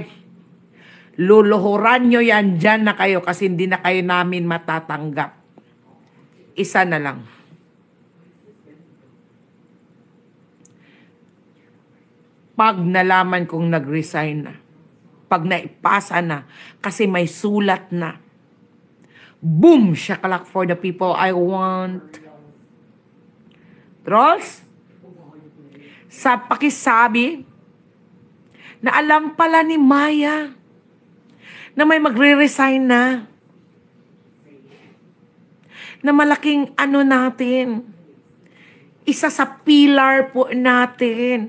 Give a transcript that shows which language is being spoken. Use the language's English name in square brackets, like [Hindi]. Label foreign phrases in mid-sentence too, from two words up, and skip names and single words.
[Filipino] Luluhuran nyo yan, dyan na kayo kasi hindi na kayo namin matatanggap. Isa na lang. Pag nalaman kong nag-resign na, pag naipasa na, kasi may sulat na, [English] boom, shakalak for the people I want. [Filipino] Trolls, sa pakisabi, na alam pala ni Maya, na may magre-resign na malaking natin, isa sa pillar po natin.